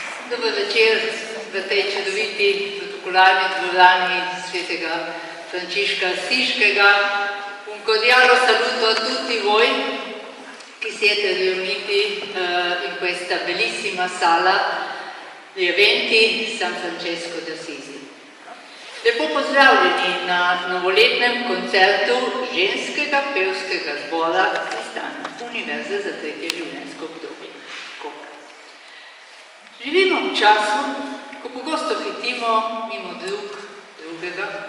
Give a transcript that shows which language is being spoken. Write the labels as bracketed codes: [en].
[sl] Dober večer v tej čudoviti protokolarni dvorani svetega Frančiška Asiškega. [it] Un cordiale saluto a tutti voi che siete riuniti in questa bellissima sala di eventi San Francesco d'Assisi. [sl] Lepo pozdravljeni na novoletnem koncertu ženskega pevskega zbora Pristan Univerze za tretje življenjsko obdobje Koper. Živimo v času, ko pogosto hitimo mimo drugega.